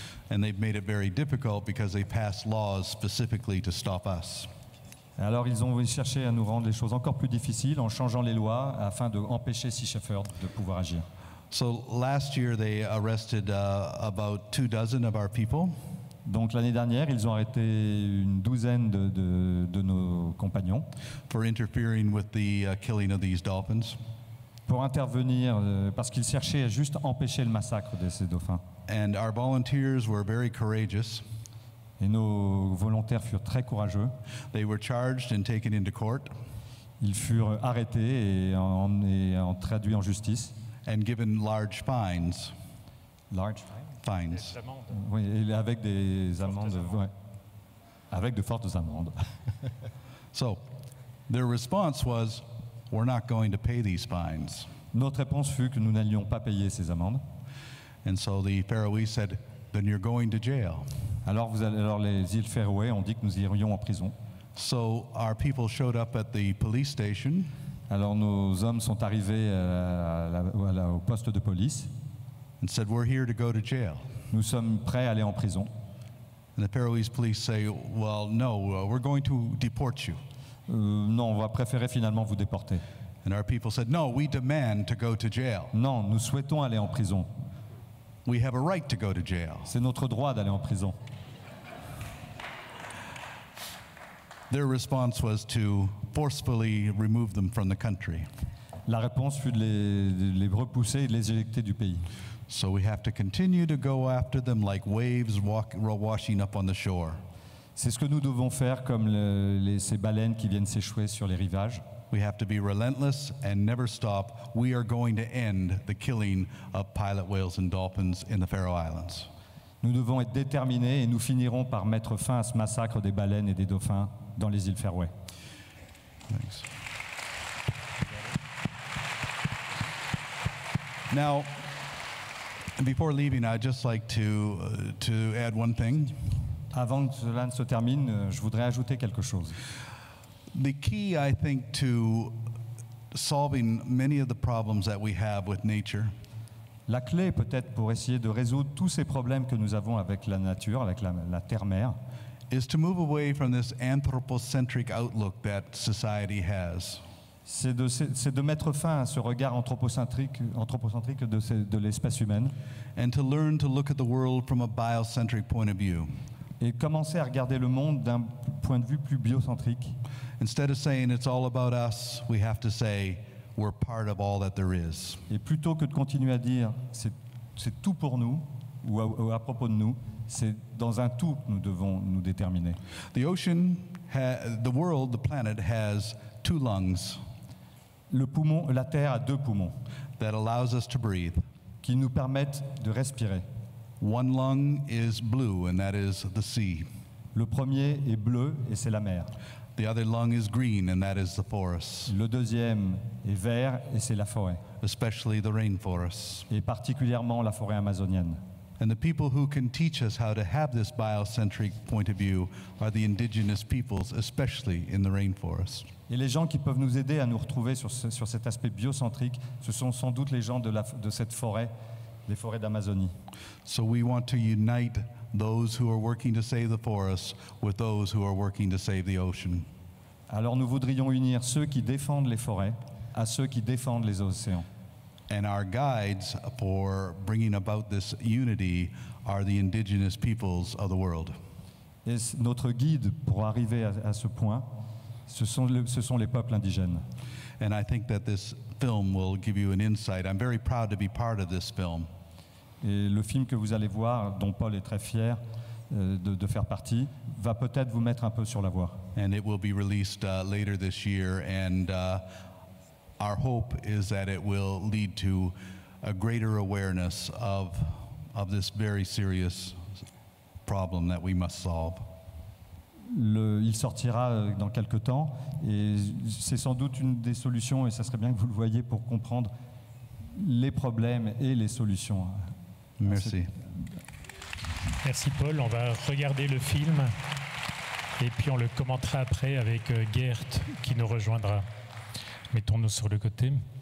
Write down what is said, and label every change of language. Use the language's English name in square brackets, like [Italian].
[English] And they've made it very difficult because they passed laws specifically to stop us. [French] Alors ils ont cherché à nous rendre les choses encore plus difficiles en changeant les lois afin d'empêcher Sea Shepherd de pouvoir agir. [English] So last year they arrested about 24 of our people. [French] Donc l'année dernière, ils ont arrêté une douzaine de nos compagnons [English] for interfering with the killing of these dolphins. [French] Pour intervenir parce qu'ils cherchaient à juste empêcher le massacre de ces dauphins. [English] And our volunteers were very courageous. [French] Et nos volontaires furent très courageux. [English] They were charged and taken into court. [French] Ils furent arrêtés et traduits en justice. [English] And given large fines. Large fines. [French] Oui, et avec des amendes, ouais, avec de fortes amendes. [English] So, their response was, "We're not going to pay these fines." [French] Notre réponse fut que nous n'allions pas payer ces amendes. [English] And so the Faroese said, "Then you're going to jail." [French] Alors les îles Féroé ont dit que nous irions en prison. [English] So our people showed up at the police station. [French] Alors nos hommes sont arrivés au poste de police. [English] And said, "We're here to go to jail." [French] Nous sommes prêts à aller en prison. [English] And the Faroese police say, "Well, no, we're going to deport you." [French] Non, on va préférer finalement vous déporter. [English] And our people said, "No, we demand to go to jail." [French] Non, nous souhaitons aller en prison. [English] We have a right to go to jail. [French] C'est notre droit d'aller en prison. [English] Their response was to forcefully remove them from the country. [French] La réponse fut de les repousser et de les éjecter du pays. [English] So we have to continue to go after them like waves washing up on the shore. [French] C'est ce que nous devons faire comme ces baleines qui viennent s'échouer sur les rivages. [English] We have to be relentless and never stop. We are going to end the killing of pilot whales and dolphins in the Faroe Islands. [French] Nous devons être déterminés et nous finirons par mettre fin à ce massacre des baleines et des dauphins dans les îles Féroé. [English] Thanks. Now, before leaving, I'd just like to add one thing. [French] Avant que cela ne se termine, je voudrais ajouter quelque chose. [English] The key, I think, to solving many of the problems that we have with nature [French] La clé, peut-être, pour essayer de résoudre tous ces problèmes que nous avons avec la nature, avec la terre-mer, [English] is to move away from this anthropocentric outlook that society has. [French] c'est de mettre fin à ce regard anthropocentrique de l'espèce humaine [English] And to learn to look at the world from a biocentric point of view. [French] et commencer à regarder le monde d'un point de vue plus biocentrique. [English] Instead of saying it's all about us, we have to say we're part of all that there is. [French] Et plutôt que de continuer à dire c'est tout pour nous ou à propos de nous, c'est dans un tout que nous devons nous déterminer. [English] The ocean, the world, the planet has two lungs [French] La Terre a deux poumons [English] that allows us to breathe. [French] qui nous permettent de respirer. [English] One lung is blue, and that is the sea. [French] Le premier est bleu et c'est la mer. [English] The other lung is green, and that is the forest, [French] Le deuxième est vert et c'est la forêt, [English] especially the rainforests. [French] et particulièrement la forêt amazonienne. [English] And the people who can teach us how to have this biocentric point of view are the indigenous peoples, especially in the rainforest. [French] Et les gens qui peuvent nous aider à nous retrouver sur cet aspect biocentrique, ce sont sans doute les gens de cette forêt, les forêts d'Amazonie. [English] So we want to unite those who are working to save the forests with those who are working to save the ocean. [French] Alors nous voudrions unir ceux qui défendent les forêts à ceux qui défendent les océans. [English] And our guides for bringing about this unity are the indigenous peoples of the world. [French] Et notre guide pour arriver à ce point, ce sont les peuples indigènes. [English] And I think that this film will give you an insight. I'm very proud to be part of this film. [French] Et le film que vous allez voir, dont Paul est très fier de faire partie, va peut-être vous mettre un peu sur la voie. [English] And it will be released later this year, and our hope is that it will lead to a greater awareness of this very serious problem that we must solve. [French] Il sortira dans quelques temps et c'est sans doute une des solutions, et ça serait bien que vous le voyiez pour comprendre les problèmes et les solutions. Merci. Merci Paul, on va regarder le film et puis on le commentera après avec Gert qui nous rejoindra. Mettons-nous sur le côté.